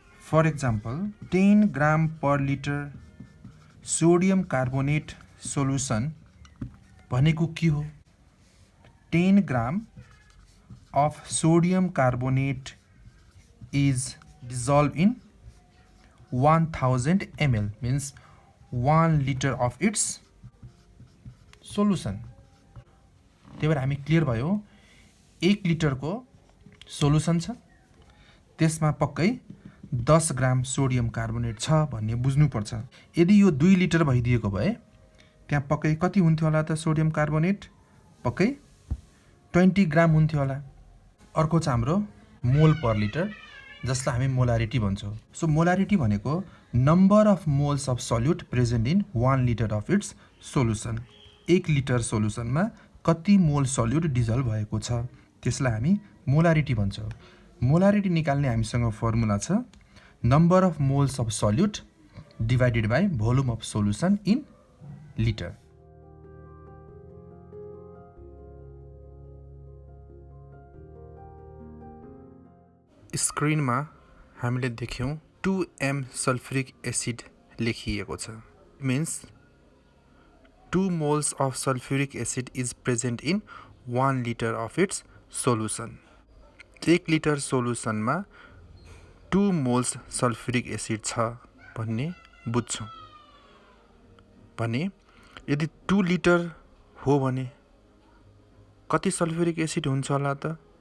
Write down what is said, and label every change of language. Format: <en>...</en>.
<en>For example, 10 gram per liter sodium carbonate solution</en> <ne>भनेको के हो?</ne> <en>10 gram of sodium carbonate is dissolved in 1000 ml means 1 liter of its solution.</en> <ne>त्यही भएर हामी clear भयो 1 लिटरको solution छ, त्यसमा पक्कै 10 ग्राम सोडियम कार्बोनेट छ भन्ने बुझ्नुपर्छ। यदि यो 2 लिटर भइदिएको भए त्यहाँ पक्कै कति हुन्थ्यो होला त सोडियम कार्बोनेट? पक्कै 20 ग्राम हुन्थ्यो होला। अर्को छ हाम्रो मोल पर लिटर, जसलाई हामी मोलारिटी भन्छौँ।</ne> <en>So molarity भनेको number of moles of solute present in 1 litre of its solution.</en> <ne>1 litre सोलुसनमा कति मोल सल्युट डिजल्भ भएको छ त्यसलाई हामी मोलारिटी भन्छौँ। मोलारिटी निकाल्ने हामीसँग फर्मुला छ</ne> <en>Number of moles of solute divided by volume of solution in litre.</en> <ne>स्क्रिनमा हामीले देख्यौं 2m सल्फ्युरिक एसिड लेखिएको छ।</ne> <en>Means 2 moles of sulfuric acid is present in 1 liter of its solution.</en> <ne>1 litre सोलुसनमा 2 moles sulphuric acid छ भन्ने बुझ्छौँ। भने यदि 2 litre हो भने कति सल्फ्युरिक एसिड हुन्छ होला त?</ne>